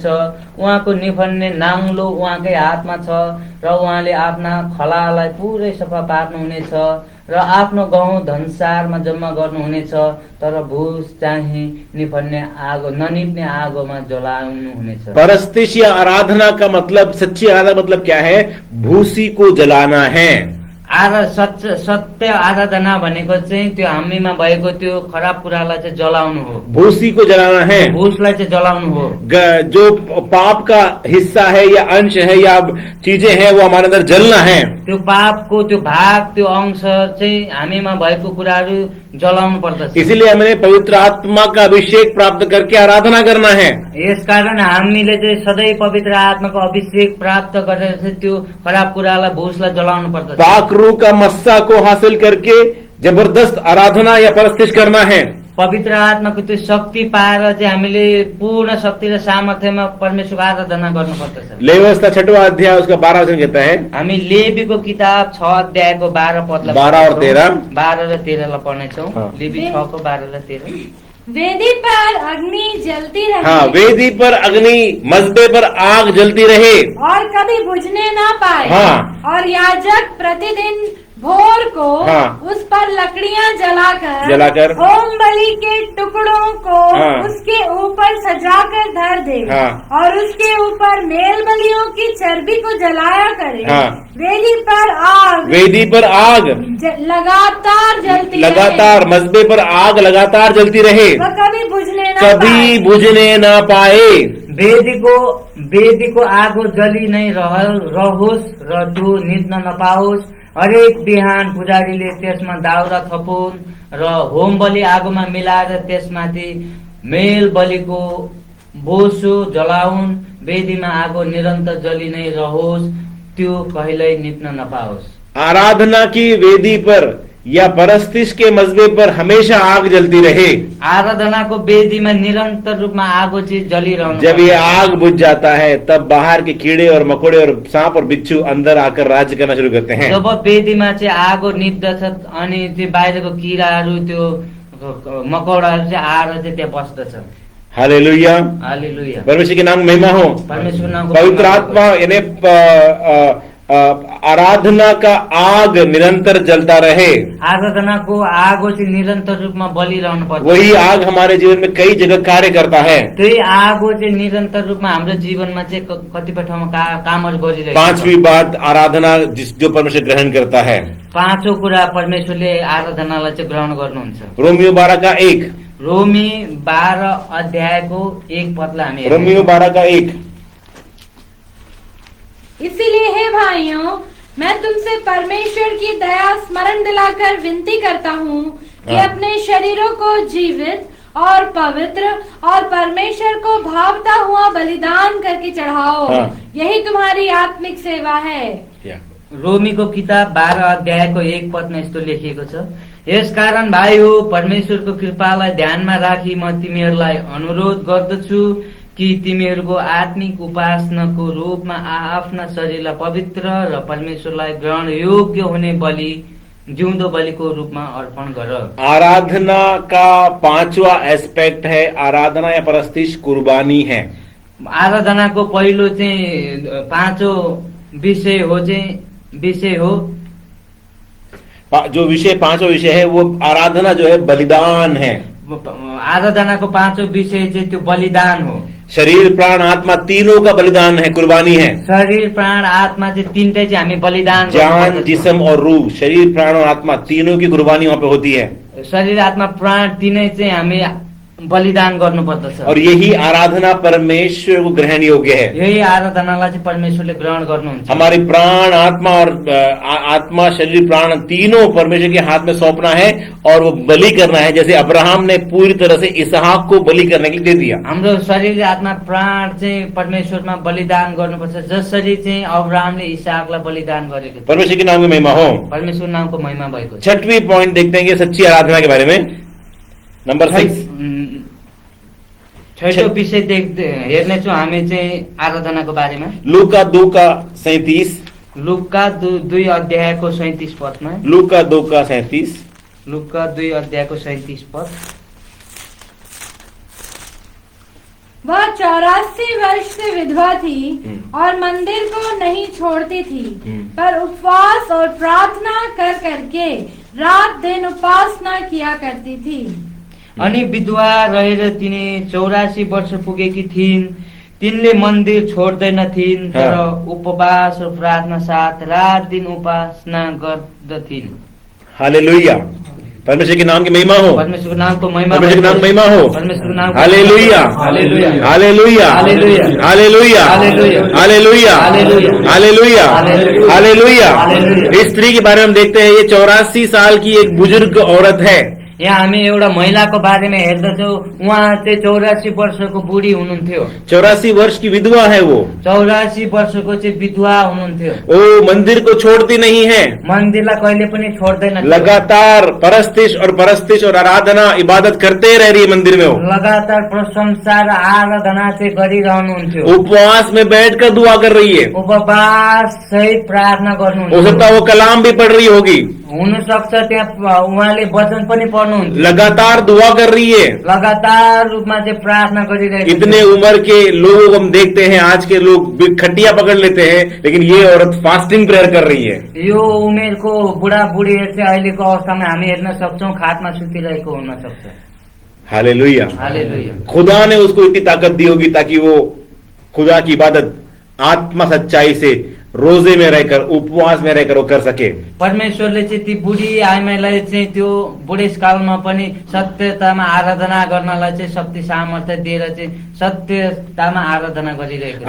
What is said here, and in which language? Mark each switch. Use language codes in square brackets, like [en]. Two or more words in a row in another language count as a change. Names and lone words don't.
[ne] उहाँको निफन्ने नाङ्लो उहाँकै हातमा छ र उहाँले आफ्ना खलालाई पुरै सफा पार्नुहुनेछ र आफ्नो गहुँ धनसारमा जम्मा गर्नुहुनेछ, तर भूस चाहिँ निफन्ने आगो ननिप्ने आगोमा जलाउनुहुनेछ। [hi] परस्तिश या आराधना का मतलब, सच्ची आराधना मतलब क्या है? भूसी को जलाना है। [ne] सत्य आराधना भनेको चाहिँ त्यो हामीमा भएको त्यो खराब कुरालाई चाहिँ जलाउनु हो। [hi] भूसी को जलाना है। [ne] भूसलाई चाहिँ जलाउनु हो। [hi] जो पाप का हिस्सा है या अंश है या चीजें हैं, वो हमारे अंदर जलना है। [ne] त्यो पापको त्यो भाग, त्यो अंश चाहिँ हामीमा भएको कुराहरू जलाउनु पर्दछ। [hi] इसीलिए हमें पवित्र आत्मा का अभिषेक प्राप्त करके आराधना करना है। [ne] यसकारण हामीले चाहिँ सधैँ पवित्र आत्माको अभिषेक प्राप्त गरेर चाहिँ त्यो खराब कुरालाई भूसलाई जलाउनु पर्दछ। [hi] पाकरू का मस्सा को हासिल करके जबरदस्त आराधना या परस्तिश करना है। [ne] पवित्र आत्माको त्यो शक्ति पाएर चाहिँ हामीले पूर्ण शक्ति र सामर्थ्यमा परमेश्वरको आराधना गर्नुपर्दछ। [hi] लेवियवस्था 6वां अध्याय उसका 12 वचन कहता है। [ne] हामी लेवीको किताब 6 अध्यायको 12 पदलाई [hi] 12 और 13 [ne] 12 र 13 लाई पढ्नेछौँ। [hi] हाँ। [ne] लेवी 6 को 12 र 13। [hi] वेदी पर अग्नि जलती रहे हाँ, वेदी पर अग्नि, मज़बे पर आग जलती रहे और कभी बुझने ना पाए। हाँ। और याजक प्रतिदिन भोर को हाँ। उस पर लकड़ियां जलाकर होम बलि के टुकड़ों को हाँ। उसके ऊपर सजाकर धर दे। हाँ। और उसके ऊपर मेल बलियों की चर्बी को जलाया करे। हाँ। वेदी पर आग लगातार जलती लगातार मज़बे पर आग लगातार जलती रहे, वह कभी बुझने ना कभी बुझने ना पाए। [ne] वेदीको आगो जली नै रहोस् र त्यो निप्न नपाओस्। हरेक बिहान पुजारीले त्यसमा दाउरा थपुन् र होम बलि आगोमा मिलाएर त्यसमाथि मेल बलिको बोसो जलाउन्। वेदीमा आगो निरन्तर जली नै रहोस्, त्यो कहिल्यै निप्न नपाओस्। [hi] आराधना की वेदी पर या परस्तिश के मजबे पर हमेशा आग जलती रहे, [ne] आराधनाको वेदीमा निरन्तर रूपमा आगो चाहिँ जलिरहनु [hi] जब ये [ne] पर्छ। [hi] आग बुझ जाता है तब बाहर के कीड़े और मकोड़े और सांप और बिच्छू अंदर आकर राज्य करना शुरू करते हैं। [ne] जब वेदीमा चाहिँ आगो निप्दछ अनि त्यो बाहिरको किराहरू त्यो मकौडाहरू चाहिँ आएर चाहिँ त्यहाँ बस्दछ। हालेलुया, हालेलुया। [hi] परमेश्वर के नाम में महिमा हो। [ne] परमेश्वर नामको [hi] पवित्र [ne] महिमा [hi] आत्मा यानी आराधना का आग निरंतर जलता रहे, [ne] आराधनाको आगो चाहिँ निरन्तर रूपमा बलिरहनु पर्छ। [hi] वही आग हमारे जीवन में कई जगह कार्य करता है। [ne] त्यही आगो चाहिँ निरन्तर रूपमा हाम्रो जीवनमा चाहिँ कतिपय ठाउँमा कामहरू गरिरहेको छ। [hi] पांचवी बात, आराधना जो परमेश्वर ग्रहण करता है। [ne] पाँचौं कुरा परमेश्वरले आराधनालाई चाहिँ ग्रहण गर्नुहुन्छ। [hi] रोमियो 12:1, [ne] रोमी 12 अध्यायको 1 पदलाई हामी हेर्नेछौँ। [hi] रोमियो 12:1, इसीलिए हे भाइयों, मैं तुमसे परमेश्वर की दया स्मरण दिलाकर विनती करता हूँ कि हाँ। अपने शरीरों को जीवित और पवित्र और परमेश्वर को भावता हुआ बलिदान करके चढ़ाओ, हाँ। यही तुम्हारी आत्मिक सेवा है। [ne] रोमीको किताब 12 अध्यायको 1 पदमा यस्तो लेखिएको छ, यसकारण भाइ हो परमेश्वरको कृपालाई ध्यानमा राखी म तिमीहरूलाई अनुरोध गर्दछु कि तिमीहरूको आत्मिक उपासनाको रूपमा आफ्ना शरीरलाई पवित्र र परमेश्वरलाई ग्रहण योग्य हुने बलि, जिउँदो बलिको रूपमा अर्पण गर। [hi] आराधना का पांचवा एस्पेक्ट है, आराधना या परस्तिश कुर्बानी है। [ne] आराधनाको पहिलो चाहिँ पाँचौं विषय हो [hi] जो विषय पांचवा विषय है वो आराधना जो है बलिदान है। [ne] आराधनाको पाँचौं विषय चाहिँ त्यो बलिदान हो। [hi] शरीर प्राण आत्मा तीनों का बलिदान है, कुर्बानी है। [ne] शरीर प्राण आत्मा चाहिँ तीनटै चाहिँ हामी बलिदान [hi] जान, [ne] गर्नुपर्दछ। [hi] जिस्म और रूह, शरीर प्राण और आत्मा तीनों की कुर्बानी वहां पे होती है। [ne] शरीर आत्मा प्राण तीनै चाहिँ हामी बलिदान गर्नुपर्दछ। [hi] और यही आराधना परमेश्वर को ग्रहण योग्य है। [ne] यही आराधनालाई चाहिँ परमेश्वरले ग्रहण गर्नुहुन्छ। [hi] हमारी प्राण आत्मा और आत्मा शरीर प्राण तीनों परमेश्वर के हाथ में सौंपना है और वो बलि करना है, जैसे अब्राहम ने पूरी तरह से इसहाक को बलि करने के लिए दे दिया। [ne] हाम्रो शरीर आत्मा प्राण चाहिँ परमेश्वरमा बलिदान गर्नुपर्छ, जसरी चाहिँ अब्राहमले इसाकलाई बलिदान गरेको थियो। [hi] परमेश्वर के नाम की महिमा हो। [ne] परमेश्वर नामको महिमा भएको छ। [hi] छठवीं पॉइंट देखते हैं कि सच्ची आराधना के बारे में, नंबर 6। [ne] छैटौं विषय हेर्नेछौँ हामी चाहिँ आराधनाको बारेमा। [hi] लूका 2:37, [ne] लुका 2 अध्यायको 37 पदमा। [hi] लूका 2:37, [ne] लुका 2 अध्यायको 37 पद। [hi] वह 84 वर्ष से विधवा थी और मंदिर को नहीं छोड़ती थी, पर उपवास और प्रार्थना कर करके रात दिन उपासना किया करती थी। [ne] अनि विधवा रहेर तिनी 84 वर्ष पुगेकी थिइन्। तिनले मन्दिर छोड्दैनथिन्, तर उपवास र प्रार्थना साथ रात दिन उपासना गर्दथिन्। [hi] हालेलुया, परमेश्वर के नाम की महिमा हो। [ne] परमेश्वरको नामको महिमा [hi] परमेश्वर के नाम की महिमा हो। [ne] परमेश्वरको नामको हालेलुया, हालेलुया, हालेलुया, हालेलुया, हालेलुया, हालेलुया, हालेलुया, हालेलुया, हालेलुया, हालेलुया। हालेलुया। [hi] इस स्त्री के बारे में हम देखते हैं, ये 84 साल की एक बुजुर्ग औरत है। [ne] यहाँ हामी एउटा महिलाको बारेमा हेर्दछौँ, उहाँ चाहिँ 84 वर्षको बुढी हुनुहुन्थ्यो। [hi] 84 वर्ष की विधवा है वो। [ne] 84 वर्षको चाहिँ विधवा हुनुहुन्थ्यो। [hi] वो मंदिर को छोड़ती नहीं है, [ne] मन्दिरलाई कहिले पनि छोड्दैन। [hi] लगातार परस्तिश और आराधना इबादत करते रह रही है मंदिर में। वो [ne] लगातार प्रशंसा र आराधना चाहिँ गरिरहनुहुन्थ्यो। [hi] उपवास में बैठकर दुआ कर रही है। [ne] उपवास सहित प्रार्थना [hi] हो [ne] गर्नुहुन्थ्यो। [hi] सकता है वो कलाम भी पढ़ रही होगी। [ne] हुनसक्छ त्यहाँ उहाँले वचन पनि पढ्नुहुन्थ्यो। [hi] लगातार दुआ कर रही है। [ne] लगातार रूपमा चाहिँ प्रार्थना गरिरहेको [hi] इतने उम्र के लोगों को हम देखते हैं, आज के लोग खटिया पकड़ लेते हैं, लेकिन ये औरत [en] fasting prayer [hi] कर रही है। [ne] यो उमेरको बुढाबुढीहरू चाहिँ अहिलेको अवस्थामा हामी हेर्न सक्छौँ, खाटमा सुतिरहेको हुन सक्छ। हालेलुया, हालेलुया। [hi] खुदा ने उसको इतनी ताकत दी होगी ताकि वो खुदा की इबादत आत्मा सच्चाई से रोजे में रहकर, उपवास में रहकर वो कर सके। [ne] परमेश्वरले चाहिँ ती बुढी आइमाईलाई चाहिँ त्यो बुढेसकालमा पनि सत्यतामा आराधना गर्नलाई चाहिँ शक्ति सामर्थ्य दिएर चाहिँ सत्यतामा आराधना गरिरहेको।